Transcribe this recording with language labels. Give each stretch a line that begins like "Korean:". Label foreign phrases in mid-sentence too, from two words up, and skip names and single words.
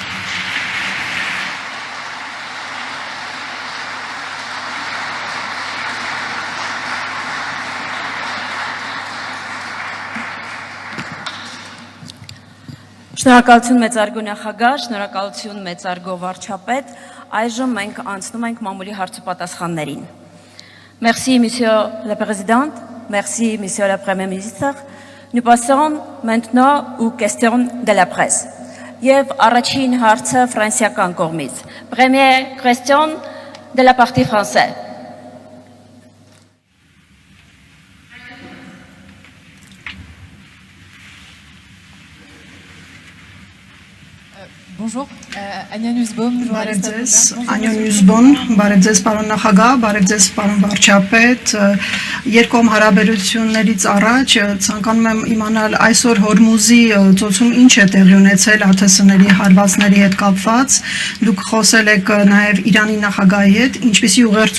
Armenian: Շնորհակալություն մեծարգո նախագահ, շնորհակալություն մեծարգո վարչապետ, այժմ մենք անցնում ենք մամուլի հարցուպատասխաններին։
French: Merci monsieur le président, merci monsieur le premier ministre. Nous passons maintenant aux questions de la presse.
Armenian: Եվ առաջին հարցը ֆրանսիական կողմից։
French: Première question de la partie française. Bonjour, Ania Nussbaum,
Armenian: Բարև
French: journaliste.
Armenian: ձեզ, Անյա Նյուզբոն, բարև ձեզ պարոն նախագահ, բարև ձեզ պարոն վարչապետ։ Երկկողմ հարաբերություններից առաջ ցանկանում եմ իմանալ այսօր Հորմուզի ծոցում ինչ է տեղի ունեցել ԱԹՍ-ների հարվածների հետ կապված։ Դուք խոսել եք նաև Իրանի նախագահի հետ, ինչպիսի ուղերձ